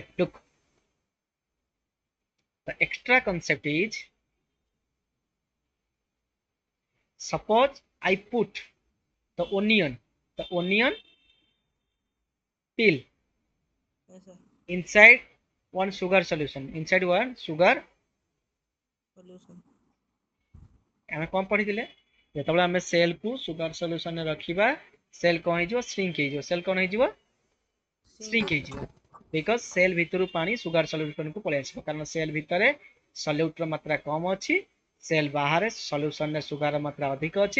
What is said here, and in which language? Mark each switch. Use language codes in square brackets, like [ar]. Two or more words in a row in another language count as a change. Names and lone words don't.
[en] Look, the extra concept is, suppose I put the onion peel yes sir, inside one sugar solution, inside one sugar. solution, [or] ଆମେ କଣ ପଢିଥିଲେ, ଯେତେବେଳେ ଆମେ ସେଲ୍ କୁ [en] sugar solutionରେ [or] ରଖିବା, ସେଲ୍ କଣ ହେଇଯିବ, ଶ୍ରିଙ୍କ ହେଇଯିବ। ସେଲ୍ କଣ ହେଇଯିବ, ଶ୍ରିଙ୍କ [en] sink, [or] ହେଇଯିବ। ବିକଜ ସେଲ୍ ଭିତରୁ ପାଣି [en] sugar solutionକୁ [or] ପଳେଇ ଆସିବ, କାରଣ ସେଲ୍ ଭିତରେ ସଲ୍ୟୁଟର ମାତ୍ରା କମ ଅଛି, ସେଲ୍ ବାହାରେ [en] solutionରେ sugar [or] ମାତ୍ରା ଅଧିକ ଅଛି।